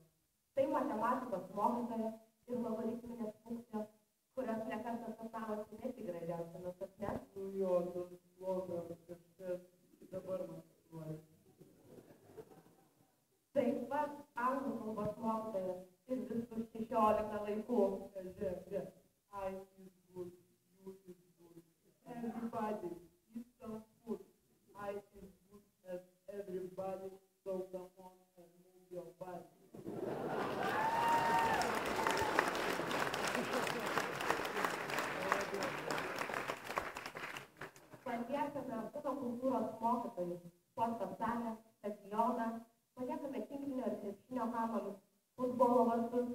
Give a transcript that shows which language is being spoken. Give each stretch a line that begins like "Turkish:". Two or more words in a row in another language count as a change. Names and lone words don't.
Lithuanian: Tai matematikos mokytojas ir logaritminės funkcijos, kurios ne kartą sapnavosi ne tik gražiausiamis sapne. Nu jo, tas blogas kažkas dabar man nori. Taip pat anglų kalbos mokytojas ir visus 16 laikų. Žiūrėk,
English: I is good, you is good. Everybody eat some food. I is good as everybody, so come on and move your body.
Lithuanian: Paliekame kūno kultūros mokytojus, sporto salę, stadioną, paliekame tinklinio ir krepšinio kamuolius, futbolo vartus.